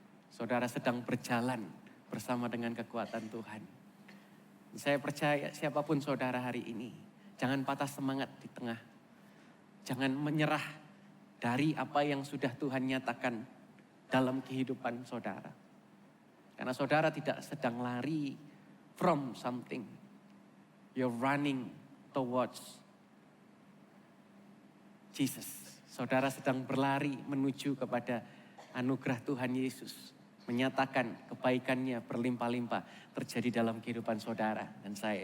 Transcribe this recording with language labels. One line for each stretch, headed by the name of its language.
Indonesian: Saudara sedang berjalan bersama dengan kekuatan Tuhan. Saya percaya siapapun saudara hari ini, jangan patah semangat di tengah. Jangan menyerah dari apa yang sudah Tuhan nyatakan dalam kehidupan saudara. Karena saudara tidak sedang lari
English: from something. You're running towards Jesus.
Indonesian: Saudara sedang berlari menuju kepada anugerah Tuhan Yesus. Menyatakan kebaikannya berlimpah-limpah terjadi dalam kehidupan saudara dan saya.